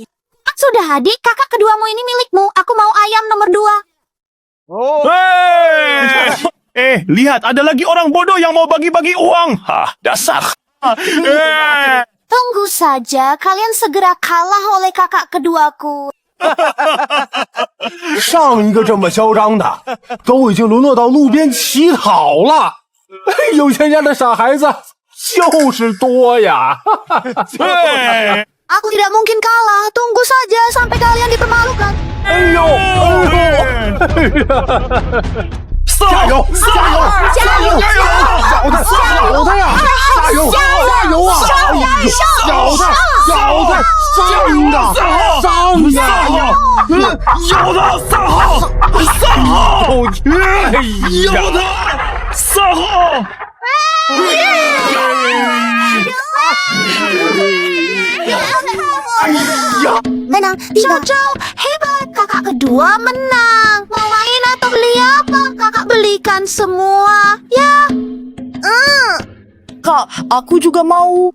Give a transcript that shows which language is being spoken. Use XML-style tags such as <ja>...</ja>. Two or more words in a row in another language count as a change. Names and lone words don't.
<id>Sudah adik, kakak keduamu ini milikmu. Aku mau ayam nomor 2. Lihat, ada lagi orang bodoh yang mau bagi-bagi uang. Hah, dasar. Tunggu saja, kalian segera kalah oleh kakak keduaku.</id> <zh>上一个这么嚣张的，都已经沦落到路边乞讨了。有钱家的傻孩子就是多呀！</zh> <id>Aku tidak mungkin kalah. Tunggu saja sampai kalian dipermalukan.</id> <zh>哎呦，加油！加油！加油！小的，小的呀！加油！加油啊！小的，小的，上的，上的！有的3号，3号，有的3号。</zh> <id>Menang, Zhao, hebat. Kakak kedua menang. Mau main atau beli apa? Kakak belikan semua. Ya. Kak, aku juga mau.</id>